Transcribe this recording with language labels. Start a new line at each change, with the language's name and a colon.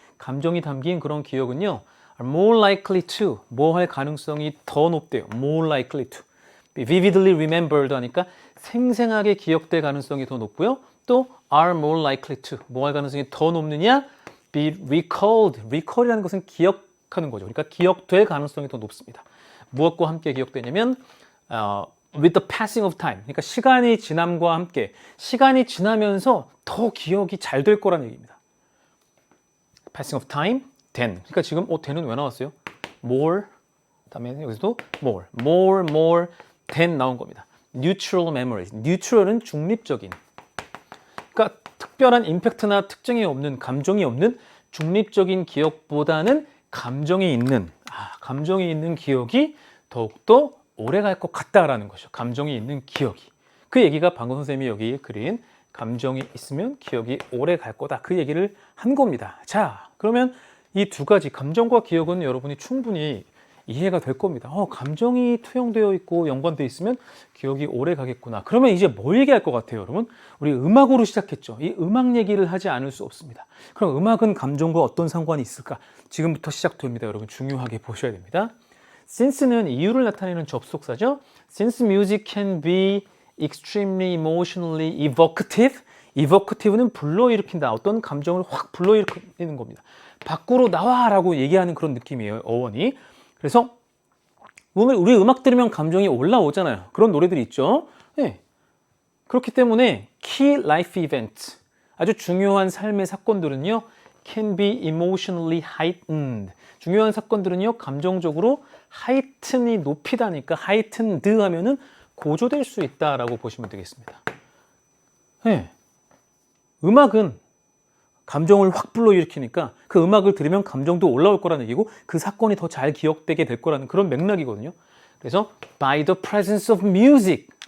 Korean: 감정이 담긴 그런 기억은요.
English: are more likely to,
Korean: 뭐 할 가능성이 더 높대요. more likely to.
English: be vividly remembered
Korean: 하니까 생생하게 기억될 가능성이 더 높고요. 또
English: are more likely to,
Korean: 뭐 할 가능성이 더 높느냐?
English: be recalled.
Korean: recall이라는 것은 기억하는 거죠. 그러니까 기억될 가능성이 더 높습니다. 무엇과 함께 기억되냐면
English: with the passing of time.
Korean: 그러니까 시간이 지남과 함께 시간이 지나면서 더 기억이 잘 될 거라는 얘기입니다.
English: passing of time, then.
Korean: 그러니까 지금 then은 왜 나왔어요? more, 다음에 여기서도 more than 나온 겁니다.
English: neutral memories.
Korean: neutral은 중립적인. 그러니까 특별한 임팩트나 특징이 없는, 감정이 없는 중립적인 기억보다는 감정이 있는 기억이 더욱더 오래 갈 것 같다라는 것이죠. 감정이 있는 기억이. 그 얘기가 방금 선생님이 여기 그린 감정이 있으면 기억이 오래 갈 거다. 그 얘기를 한 겁니다. 자, 그러면 이 두 가지 감정과 기억은 여러분이 충분히 이해가 될 겁니다. 감정이 투영되어 있고 연관되어 있으면 기억이 오래 가겠구나. 그러면 이제 뭐 얘기할 것 같아요, 여러분? 우리 음악으로 시작했죠. 이 음악 얘기를 하지 않을 수 없습니다. 그럼 음악은 감정과 어떤 상관이 있을까? 지금부터 시작됩니다, 여러분. 중요하게 보셔야 됩니다. Since는 이유를 나타내는 접속사죠.
English: Since music can be extremely emotionally evocative.
Korean: evocative는 불러일으킨다. 어떤 감정을 확 불러일으키는 겁니다. 밖으로 나와라고 얘기하는 그런 느낌이에요, 어원이. 그래서 우리 음악 들으면 감정이 올라오잖아요. 그런 노래들이 있죠. 네. 그렇기 때문에 key life event, 아주 중요한 삶의 사건들은요,
English: can be emotionally heightened.
Korean: 중요한 사건들은요, 감정적으로 heighten이 높이다니까 heightened 하면은 고조될 수 있다라고 보시면 되겠습니다. 네. 음악은 감정을 확 불러일으키니까 그 음악을 들으면 감정도 올라올 거라는 얘기고 그 사건이 더 잘 기억되게 될 거라는 그런 맥락이거든요.
English: 그래서 by the presence of music.